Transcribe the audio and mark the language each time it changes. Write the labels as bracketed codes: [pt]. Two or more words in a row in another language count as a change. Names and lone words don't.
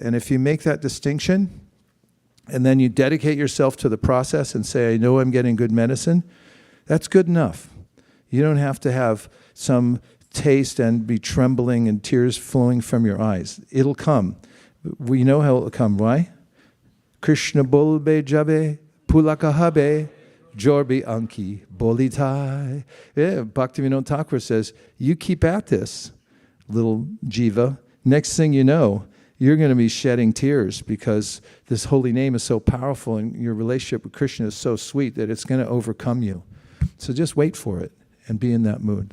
[en] And if you make that distinction, and then you dedicate yourself to the process and say, I know I'm getting good medicine, that's good enough. You don't have to have some taste and be trembling and tears flowing from your eyes. It'll come. We know how it'll come. Why? [bn] কৃষ্ণ বলবে যাবে পুলক হবে ঝরবে আঁখি বলি তাই. [en] Yeah, Bhaktivinoda Thakur says, you keep at this, little jiva. Next thing you know, you're going to be shedding tears because this holy name is so powerful and your relationship with Krishna is so sweet that it's going to overcome you. So just wait for it and be in that mood.